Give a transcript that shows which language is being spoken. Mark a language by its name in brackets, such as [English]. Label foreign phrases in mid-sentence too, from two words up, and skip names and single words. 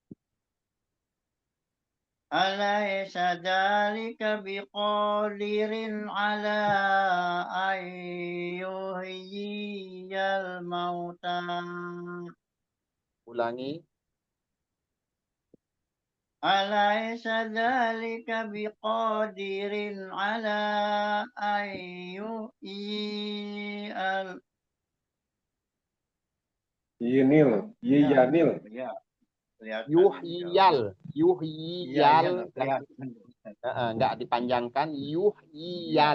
[Arabic] Alaysa dzalika biqadirin ala an yuhyiyal mauta. [Indonesian] Ulangi. [Arabic] Alaysa dzalika biqadirin ala an yuhyiyal. Yinil, Yiyanil. [Indonesian] Ya, kelihatan. [Arabic] Yuhyiyal. [Indonesian] Iya, iya, [Arabic] Yuhyiyal. [Indonesian] kelihatan. Nggak dipanjangkan. Yuhyiyal.